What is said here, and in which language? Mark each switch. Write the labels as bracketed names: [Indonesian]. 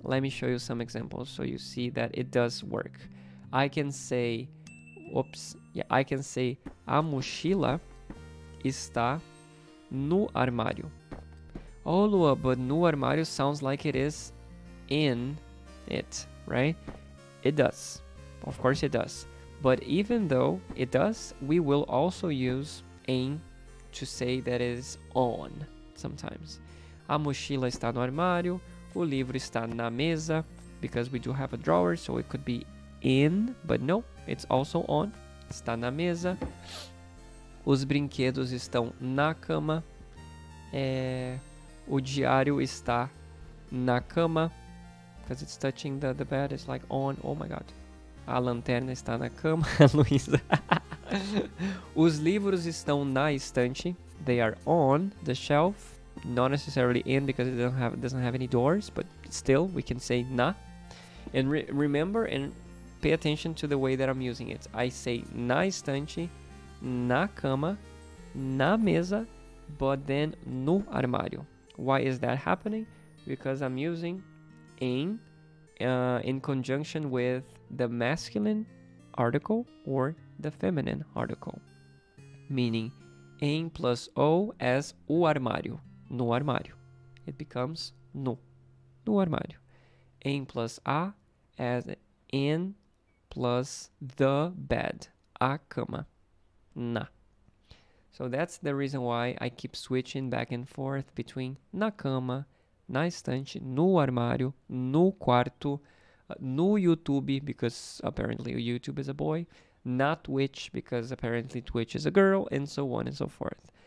[English] Let me show you some examples so you see that it does work. I can say [Portuguese] a mochila está no armário. [English] Oh, Lua, but no armário sounds like it is in it, right? It does. Of course it does. But even though it does, we will also use em to say that it is on sometimes. [Portuguese] A mochila está no armário. O livro está na mesa, [English] because we do have a drawer, so it could be in, but no, it's also on. [Portuguese] Está na mesa. Os brinquedos estão na cama. O diário está na cama, because it's touching the bed. It's like on. Oh my god. A lanterna está na cama, Luísa. Os livros estão na estante. [English] They are on the shelf. Not necessarily in, because it doesn't have any doors, but still we can say na. And remember and pay attention to the way that I'm using it. I say na estante, na cama, na mesa, but then no armário. Why is that happening? Because I'm using em in conjunction with the masculine article or the feminine article. Meaning em plus o as o armário. No armário. It becomes no armário. Em plus a as in plus the bed. A cama. Na. So that's the reason why I keep switching back and forth between na cama, na estante, no armário, no quarto, no YouTube, because apparently YouTube is a boy, na Twitch, because apparently Twitch is a girl, and so on and so forth.